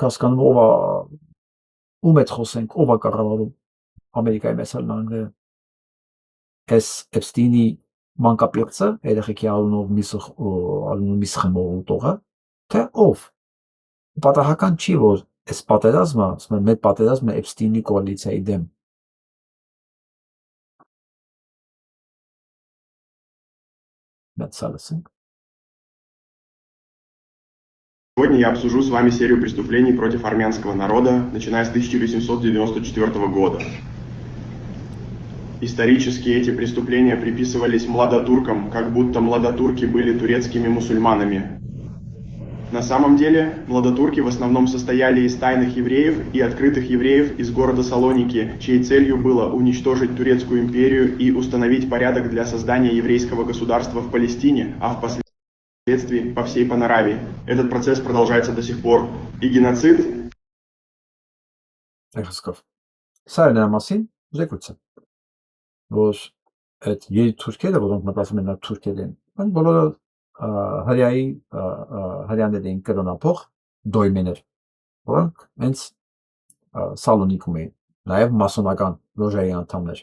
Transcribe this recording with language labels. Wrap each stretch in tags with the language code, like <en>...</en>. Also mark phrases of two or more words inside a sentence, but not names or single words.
<hy>հասկանում ով է, ում հետ խոսենք, ով է կառավարում Ամերիկայի Մեծ Նահանգները, այս Էփստինի մանկապիղծը, երեխեքի արունով միս խմող ուտողը, թե ով։ Պատահական չի, որ այս պատերազմը, ասում են, մեր պատերազմը Էփստինի կոալիցիայի դեմ։ Մեծ սալսենք։</hy> <ru>Сегодня я обсужу с вами серию преступлений против армянского народа, начиная с 1894 года. Исторически эти преступления приписывались младотуркам, как будто младотурки были турецкими мусульманами. На самом деле, младотурки в основном состояли из тайных евреев и открытых евреев из города Салоники, чьей целью было уничтожить Турецкую империю и установить порядок для создания еврейского государства в Палестине, а впоследствии по всей Панорамии. Этот процесс продолжается до сих пор. И геноцид...</ru> <hy>Սա է նրա մասին զեկույցը, որ այդ երեք թուրքերը, որոնք մտածում են թուրքեր են, այն բոլորը հրյաներ էին կրոնափող դոյմեներ, որոնք հենց Սալոնիկում էին, նաև մասոնական լոժայի անդամներ։</hy>